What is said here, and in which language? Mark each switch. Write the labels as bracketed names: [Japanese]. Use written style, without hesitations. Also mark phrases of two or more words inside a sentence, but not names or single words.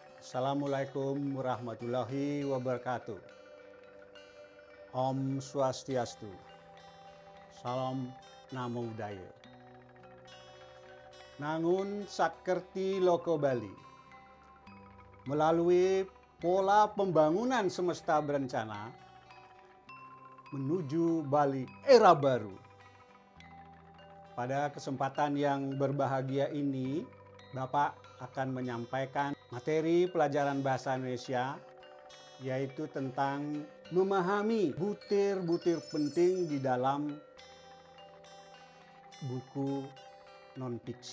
[Arabic] السلام عليكم ورحمة الله وبركاته. [Indonesian] Om Swastiastu. Salam Namo Buddhaya. Nangun Sakerti Loko Bali. Melalui pola pembangunan semesta berencana menuju Bali era baru. Pada kesempatan yang berbahagia ini, Bapak akan menyampaikan materi pelajaran bahasa Indonesia, yaitu tentang memahami butir-butir penting di dalam buku non-fiksi.